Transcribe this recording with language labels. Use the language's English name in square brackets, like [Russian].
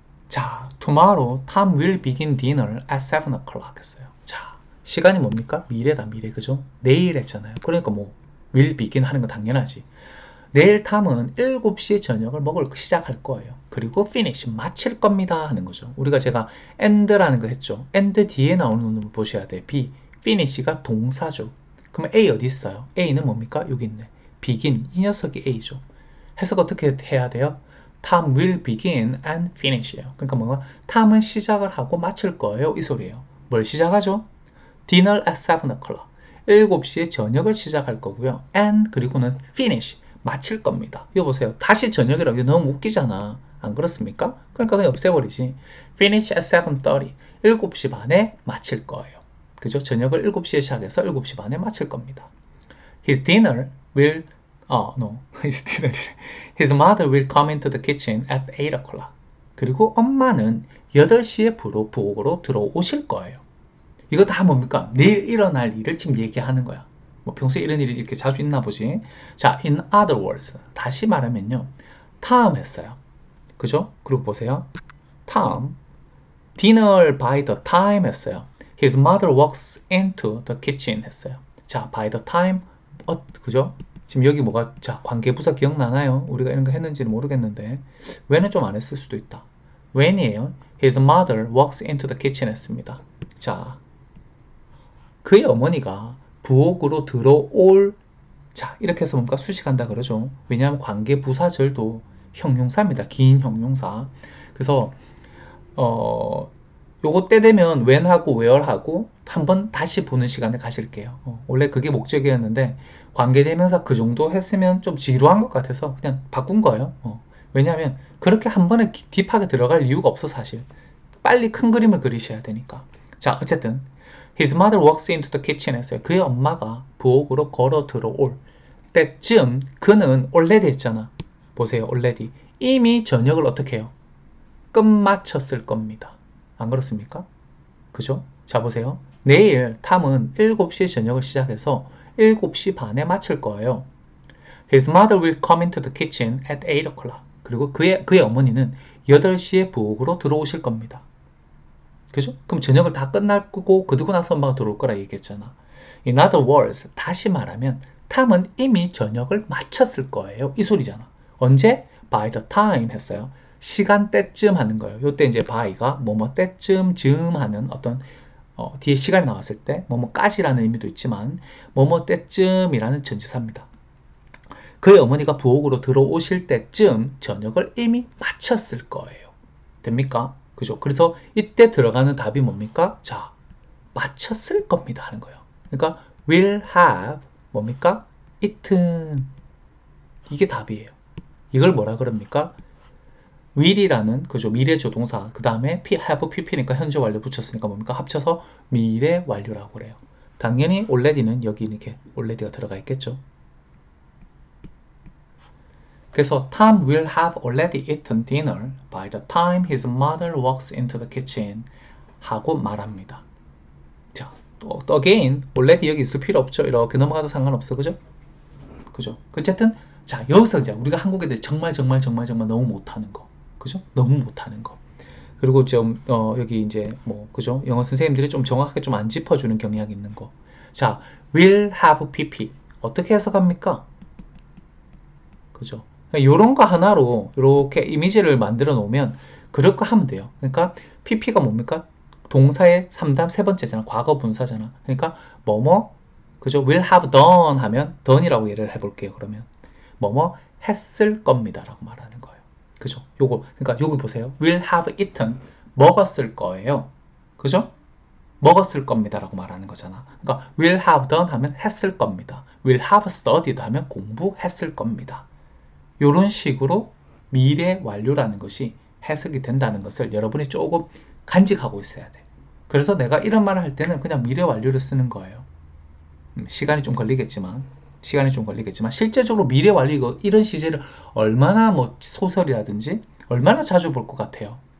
[Korean] 자, [English] tomorrow Tom will begin dinner at 7 o'clock [Korean] 했어요. 자, 시간이 뭡니까? 미래다, 미래. 그죠? 내일 했잖아요. 그러니까 뭐 will begin 하는 거 당연하지. 내일 탐은 7시에 저녁을 시작할 거예요. 그리고 finish, 마칠 겁니다 하는 거죠. 제가 end라는 거 했죠. end 뒤에 나오는 놈을 보셔야 돼. B, finish가 동사죠. 그러면 A 어디 있어요? A는 뭡니까? 여기 있네. begin, 이 녀석이 A죠. 해석 어떻게 해야 돼요? [English] Tom will begin and finish예요. [Korean] 그러니까 뭔가 탐은 시작을 하고 마칠 거예요. 이 소리예요. 뭘 시작하죠? [English] Dinner at 7 o'clock. [Korean] 7시에 저녁을 시작할 거고요. And 그리고는 finish, 마칠 겁니다. 이거 보세요. 다시 저녁이라고 너무 웃기잖아. 안 그렇습니까? 그러니까 그냥 없애버리지. [English] Finish at 7:30. [Korean] 7시 반에 마칠 거예요. 그죠? 저녁을 7시에 시작해서 7시 반에 마칠 겁니다. [English] His dinner will His dinner. His mother will come into the kitchen at 8 o'clock. [Korean] 그리고 엄마는 8시에 부엌으로 들어오실 거예요. 이거 다 뭡니까? 내일 일어날 일을 지금 얘기하는 거야. 뭐 평소에 이런 일이 이렇게 자주 있나 보지. 자, [English] in other words. [Korean] 다시 말하면요. Tom 했어요. 그죠? 그리고 보세요. [English] Tom, dinner by the time [Korean] 했어요. [English] His mother walks into the kitchen [Korean] 했어요. 자, [English] by the time, [Korean] 그죠? 지금 여기 뭐가, 자, 관계부사 기억나나요? 우리가 이런 거 했는지는 모르겠는데, when은 좀 안 했을 수도 있다. when이에요. [English] His mother walks into the kitchen [Korean] 했습니다. 자, 그의 어머니가 부엌으로 들어올, 자, 이렇게 해서 뭔가 수식한다 그러죠. 왜냐하면 관계부사절도 형용사입니다. 긴 형용사. 그래서 요거 때 되면 when하고 where하고 한번 다시 보는 시간을 가질게요. 원래 그게 목적이었는데 관계대명사 그 정도 했으면 좀 지루한 것 같아서 그냥 바꾼 거예요. 왜냐하면 그렇게 한 번에 딥하게 들어갈 이유가 없어 사실. 빨리 큰 그림을 그리셔야 되니까. 자, 어쨌든 [English] His mother walks into the kitchen [Korean] 했어요. 그의 엄마가 부엌으로 걸어 들어올 때쯤 그는 already 했잖아. 보세요. already. 이미 저녁을 어떻게 해요? 끝마쳤을 겁니다. 안 그렇습니까? 그죠? 자, 보세요. 내일 탐은 7시에 저녁을 시작해서 7시 반에 마칠 거예요. [English] His mother will come into the kitchen at 8 o'clock. [Korean] 그리고 그의 어머니는 8시에 부엌으로 들어오실 겁니다. 그죠? 그럼 저녁을 다 끝나고 그러고 나서 엄마가 들어올 거라 얘기했잖아. [English] In other words, [Korean] 다시 말하면 탐은 이미 저녁을 마쳤을 거예요. 이 소리잖아. 언제? [English] By the time [Korean] 했어요. 시간대쯤 하는 거예요. 요때 이제 by가 뭐뭐 때쯤 즈음 하는 어떤 뒤에 시간이 나왔을 때 뭐뭐까지라는 의미도 있지만 뭐뭐 때쯤이라는 전치사입니다. 그의 어머니가 부엌으로 들어오실 때쯤 저녁을 이미 마쳤을 거예요. 됩니까? 그죠? 그래서 이때 들어가는 답이 뭡니까? 자, 마쳤을 겁니다 하는 거예요. 그러니까 will have 뭡니까? eaten. 이게 답이에요. 이걸 뭐라 그럽니까? will이라는 그죠 미래조 동사 그 다음에 have pp니까 현재 완료 붙였으니까 뭡니까? 합쳐서 미래 완료라고 그래요. 당연히 already는 여기 이렇게 already가 들어가 있겠죠. 그래서 [English] Tom will have already eaten dinner by the time his mother walks into the kitchen [Korean] 하고 말합니다. 자, 또 again already 여기 있을 필요 없죠. 이렇게 넘어가도 상관없어. 그죠? 그죠? 어쨌든 자 여기서 이제 우리가 한국 애들이 정말 너무 못하는 거. 그죠? 너무 못하는 거. 그리고 좀 여기 이제 뭐 그죠? 영어 선생님들이 좀 정확하게 좀 안 짚어주는 경향이 있는 거. 자, will have pp 어떻게 해석합니까? 그죠? 요런 거 하나로 이렇게 이미지를 만들어 놓으면 그럴 거 하면 돼요. 그러니까 pp가 뭡니까? 동사의 3단 세 번째잖아. 과거 분사잖아. 그러니까 뭐뭐 그죠? will have done 하면 done이라고 예를 해볼게요. 그러면 뭐뭐 했을 겁니다 라고 말하는 거예요. 그죠? 요거 그러니까 여기 보세요. [English] will have eaten [Korean] 먹었을 거예요. 그죠? 먹었을 겁니다 라고 말하는 거잖아. 그러니까 will have done 하면 했을 겁니다. will have studied 하면 공부했을 겁니다. 이런 식으로 미래 완료라는 것이 해석이 된다는 것을 여러분이 조금 간직하고 있어야 돼. 그래서 내가 이런 말을 할 때는 그냥 미래 완료를 쓰는 거예요. 시간이 좀 걸리겠지만 실제적으로 미래 완료 이런 시제를 얼마나 뭐 소설이라든지 얼마나 자주 볼 것 같아요.